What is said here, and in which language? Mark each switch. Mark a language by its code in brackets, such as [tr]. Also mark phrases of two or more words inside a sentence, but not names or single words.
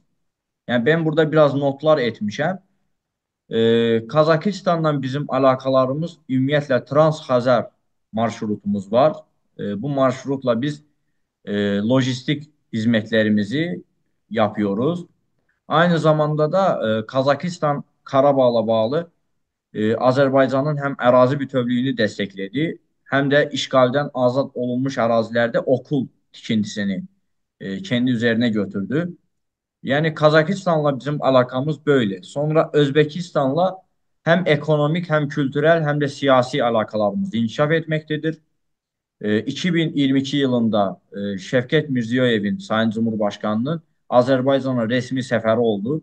[tr] Yani ben burada biraz notlar etmişim. Kazakistan'dan bizim alakalarımız [az] ümumiyyətlə Trans-Xəzər marşrutumuz var. [tr] Bu marşrutla biz lojistik hizmetlerimizi yapıyoruz. Aynı zamanda da Kazakistan [az] Karabağla bağlı Azərbaycanın həm ərazi bütövlüyünü dəstəklədi, həm də işğaldan azad olunmuş ərazilərdə okul tikintisini [tr] kendi üzerine [az] götürdü. [tr] Yani Kazakistan'la bizim alakamız böyle. Sonra Özbekistan'la hem ekonomik hem kültürel hem de siyasi alakalarımız inkişaf etmektedir. 2022 yılında Şevket Mirziyoyev'in Sayın Cumhurbaşkanı'nın Azerbaycan'a resmi seferi oldu.